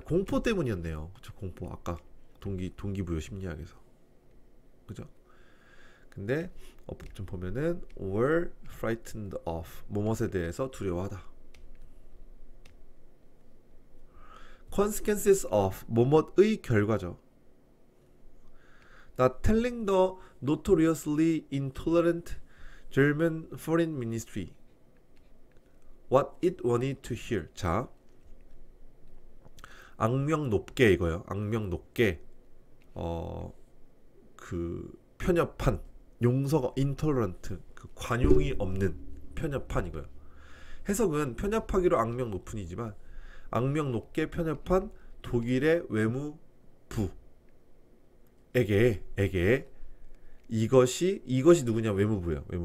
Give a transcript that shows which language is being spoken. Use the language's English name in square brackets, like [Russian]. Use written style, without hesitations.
[Korean] 공포 때문이었네요. 그쵸? 공포. 아까 동기부여 심리학에서, 그죠? 근데 좀 보면은 [English] were frightened of, [Korean] 뭐뭇에 대해서 두려워하다. consequences of, 뭐뭇의 결과죠. [English] Not telling the notoriously intolerant German foreign ministry what it wanted to hear. [Korean] 자, 악명 높게, 이거요. 악명 높게 그 편협한, 용서가 intolerant, 그 관용이 없는, 편협한 이거예요. 해석은 편협하기로 악명 높은이지만 악명 높게 편협한 독일의 외무부에게 이것이 누구냐? 외무부예요.